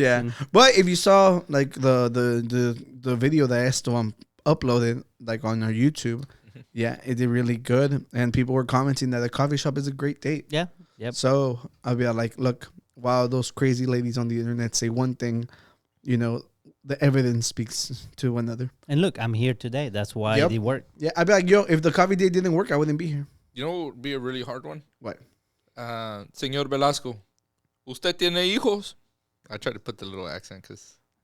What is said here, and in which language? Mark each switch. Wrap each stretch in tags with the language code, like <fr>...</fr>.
<en>Yeah, but if you saw like the video that Esteban uploaded like on our YouTube, yeah, it did really good, and people were commenting that the coffee shop is a great date. Yeah. Yep. So I'll be like, look, while those crazy ladies on the internet say one thing, the evidence speaks to another. And look, I'm here today. That's why Yep. it worked. Yeah, I'd be like, yo, if the coffee date didn't work, I wouldn't be here. You know what would be a really hard one? What?</en> <es>Señor Velasco, ¿usted tiene hijos?</es> <en>I tried to put the little accent because...</en>